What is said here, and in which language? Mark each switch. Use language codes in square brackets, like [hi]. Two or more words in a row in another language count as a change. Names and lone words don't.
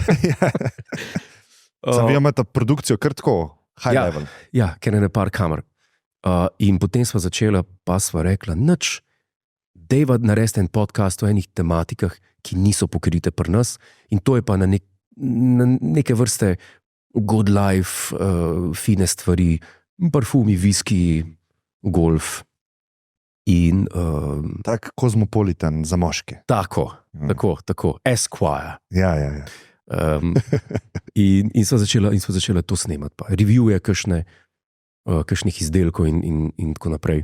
[sl] Sam vi imate produkcijo kar tako, high Ja. level. Ja, ker je ne par kamer. In potem sva začela, pa sva rekla, nič, dejva narediti en podcast o enih tematikah, ki niso pokrite pri nas, in to je pa na neke vrste [en] good life, [sl] fine stvari, parfumi, viski, golf. In Tak kozmopolitan za moške. tako, Esquire. Ja, ja, ja. In sva začela to snemati, pa review-je kakšnih izdelkov in tako naprej.